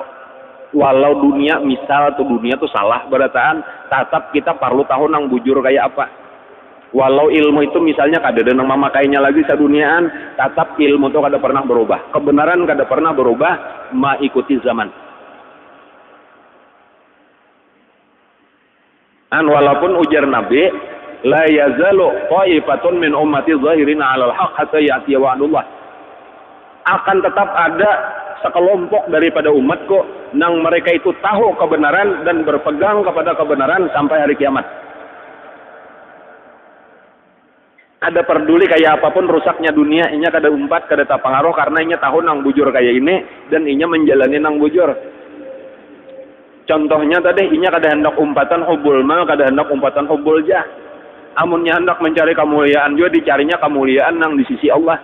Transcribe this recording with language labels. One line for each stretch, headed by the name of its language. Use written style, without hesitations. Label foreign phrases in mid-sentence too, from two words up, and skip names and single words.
Banjar: Walau dunia misal tuh dunia tuh salah berataan, tetap kita perlu tahu nang bujur kayak apa. Walau ilmu itu misalnya kada ada nang memakainya lagi saduniaan, tetap ilmu itu kada pernah berubah. Kebenaran kada pernah berubah, mengikuti zaman. Walaupun ujar Nabi,
Arabic: لا يزال طائفة من أمتي ظاهرين على الحق حتى يأتي وعد الله.
Indonesian: Akan tetap ada sekelompok daripada umatku nang mereka itu tahu kebenaran dan berpegang kepada kebenaran sampai hari kiamat.
Banjar: Ada peduli kayak apapun rusaknya dunia, inya kada umpat, kada tak pengaruh karena inya tahu nang bujur kayak ini dan inya menjalani nang bujur. Contohnya tadi inya kada hendak umpatan
Arabic: حب المال,
Banjar: kada hendak umpatan
Arabic: حب الجاه.
Banjar: Amunnya hendak mencari kemuliaan juga dicarinya kemuliaan nang di sisi Allah.